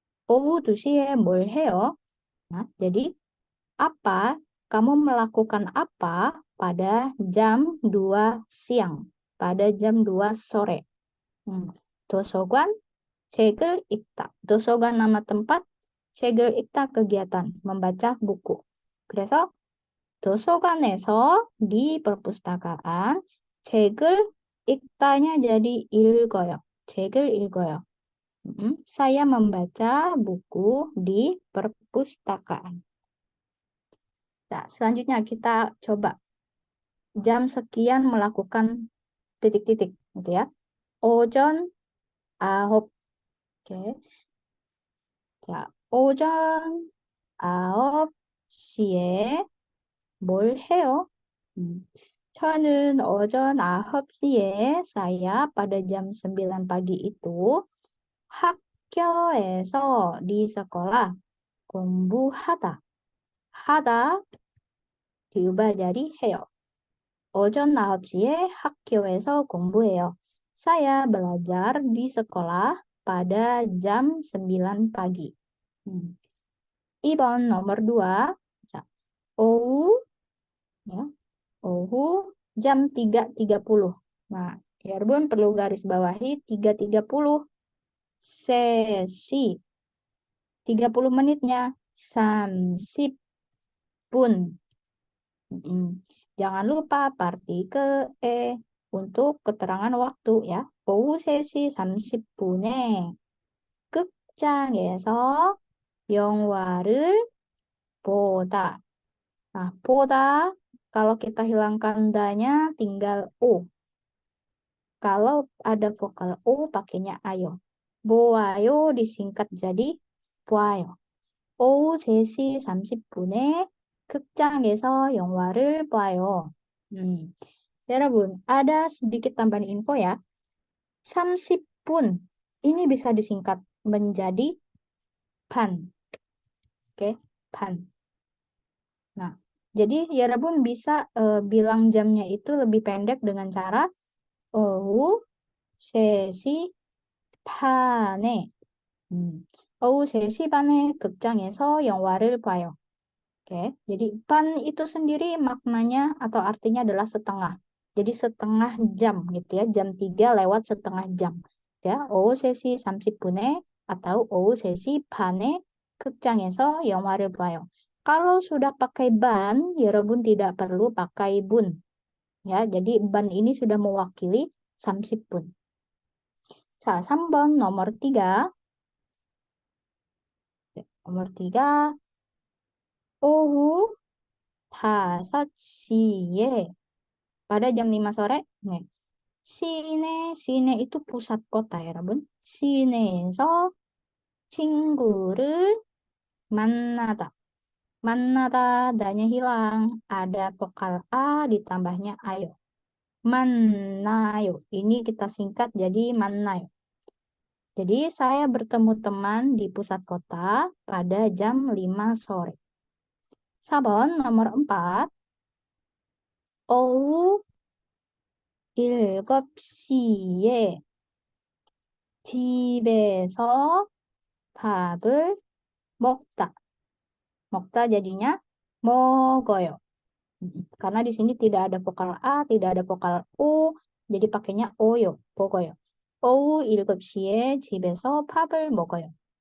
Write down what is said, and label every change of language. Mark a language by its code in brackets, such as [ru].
[ko] 오후 2시에 뭘 해요? [id] Nah, jadi apa? Kamu melakukan apa pada jam 2 siang, pada jam 2 sore. [ko] 도서관, 책을 읽다. [id] 도서관 nama tempat, [ko] 책을 읽다 [id] kegiatan, membaca buku. [ko] 그래서 도서관에서 [id] di perpustakaan, [ko] 책을 읽다nya jadi 읽어요. 책을 읽어요. [id] Saya membaca buku di perpustakaan. Nah, selanjutnya kita coba jam sekian melakukan titik-titik, gitu ya. [ko] 오전 9. 자, 오전 9시에 뭘 해요? 저는 오전 9시에 [id] saya pada jam 9 pagi itu [ko] 학교에서 [id] di sekolah [ko] 공부하다. [id] 하다 diubah jadi 해요. [ko] 오전 9시에 학교에서 공부해요. [id] Saya belajar di sekolah pada jam 9 pagi. 2번 nomor 2. 자, 오후 ya. 오후 jam 3.30. Nah, 여러분 perlu garis bawahi 3.30. Sesi 30 menitnya 30 pun. Jangan lupa partikel e untuk keterangan waktu ya. [ko] 오후 3시 30분에 극장에서 영화를 보다. [id] Nah, 보다 kalau kita hilangkan danya tinggal o. Kalau ada vokal o pakainya ayo. 보아요 disingkat jadi 보아요. [ko] 오후 3시 30분에 극장에서 영화를 봐요. [id] 여러분, ada sedikit tambahan info ya. 30분 ini bisa disingkat menjadi 반. Oke, 반. Nah, jadi 여러분 bisa bilang jamnya itu lebih pendek dengan cara [ko] 오후 3시 반에 오후 3시 반에 극장에서 영화를 봐요. [id] Oke, jadi pan itu sendiri maknanya atau artinya adalah setengah. Jadi setengah jam gitu ya, jam 3 lewat setengah jam. [ko] Ya, 오후 3시 30분에 atau 오후 3시 반에 극장에서 영화를 봐요. [id] Kalau sudah pakai ban, 여러분 tidak perlu pakai bun. Ya, jadi ban ini sudah mewakili 30분. 자, 3번 nomor 3. nomor 3. [ko] 오후 5시에 [id] pada jam 5 sore. [ko] 네. [id] 시내 itu pusat kota ya, 여러분. [ko] 시내에서 친구를 만나다. [id] 만나다 danya hilang. Ada vokal a ditambahnya ayo. 만나요. Ini kita singkat jadi 만나요. Jadi saya bertemu teman di pusat kota pada jam 5 sore. 4번 nomor 4. [ko] 오후 7시에 집에서 밥을 먹다. 먹다 jadinya 먹어요. [id] Karena di sini tidak ada vokal a, tidak ada vokal u, jadi pakainya oyo, 먹어요. [ko] 오후 7시에 집에서 밥을 먹어요.